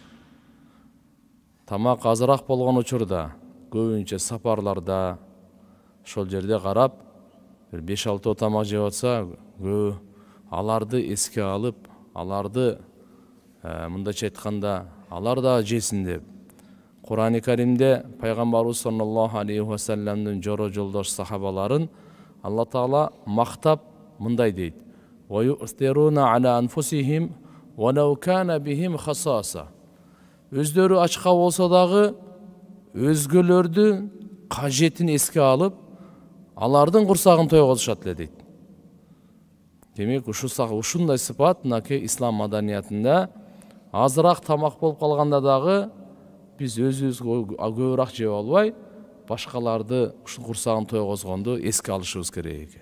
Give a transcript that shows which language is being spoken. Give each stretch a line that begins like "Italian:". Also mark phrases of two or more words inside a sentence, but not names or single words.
Kyrgyz: Тамак азыраак болгон учурда, көбүнчө сапарларда, ошол жерде карап, бир 5-6 тамак жеп атса, аларды эске алып, аларды мындайча айтканда, алар да жесин деп. Кур'ан-ы Каримде пайгамбарыбыз
Arabic: صلى الله عليه وسلم
Kyrgyz: жоро жолдош сахабаларын Алла Таала мактап мындай дейт:
Arabic: "ويؤثرون على أنفسهم ولو كان بهم خصاصة."
Kyrgyz: Өздөрү ачка болсо дагы өзгөлөрдүн кажетин эске алып, алардын курсагын тойгозушат эле дейт. Демек, ушундай сыпат мынакей ислам маданиятында азыраак тамак болуп калганда дагы биз өзүбүз көбүрөөк жеп албай, башкаларды ушул курсагын тойгозгонду эске алышыбыз керек экен.